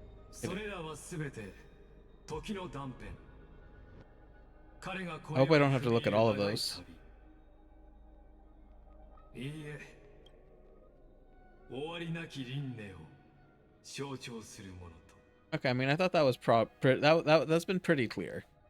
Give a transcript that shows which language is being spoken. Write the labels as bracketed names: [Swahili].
[Japanese] それらはすべて時の断片。 [English] I hope I don't have to look at all of those. [Japanese] いいえ。終わりなき輪廻を象徴するものと。 [English] Okay, I mean, I thought that was that's been pretty clear.